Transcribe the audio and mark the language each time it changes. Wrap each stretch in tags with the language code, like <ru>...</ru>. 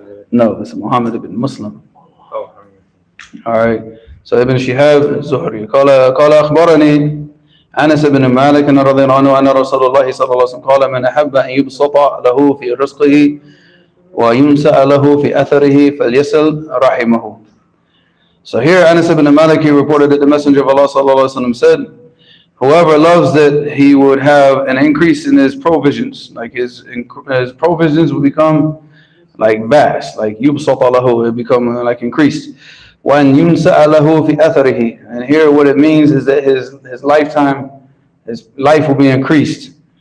<en>No, it's Muhammad ibn Muslim. Oh, all right.</en> <ar>So Ibn Shihab Zuhri قال أخبرني أنس بن مالك رضي الله عنه أن رسول الله صلى الله عليه وسلم قال من أحب أن يبسط له في رزقه وينسأ له في أثره فليصل رحمه.</ar> <en>So here Anas ibn Malik, he reported that the Messenger of Allah sallallahu alaihi wasallam said, whoever loves that he would have an increase in his provisions, like his provisions will become like vast, like</en> <ar>yubsat lahu,</ar> <en>it become like increased. When</en> <ar>yunsa lahu fi atharihi,</ar> <en>and here what it means is that his life will be increased.</en>